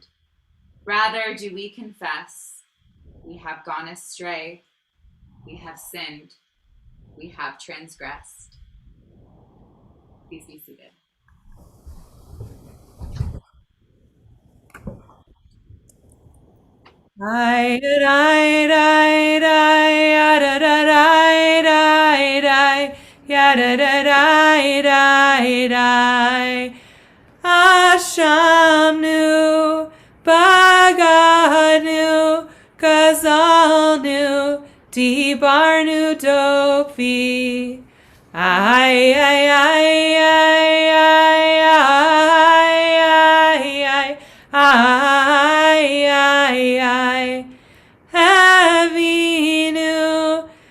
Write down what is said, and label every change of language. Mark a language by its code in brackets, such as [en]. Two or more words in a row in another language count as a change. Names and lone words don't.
[en] Rather do we confess, we have gone astray, we have sinned, we have transgressed. Please be seated. I die die die da da die die die ya da da die die die [he] אשמנו בגדנו גזלנו דיברנו דופי I Avinu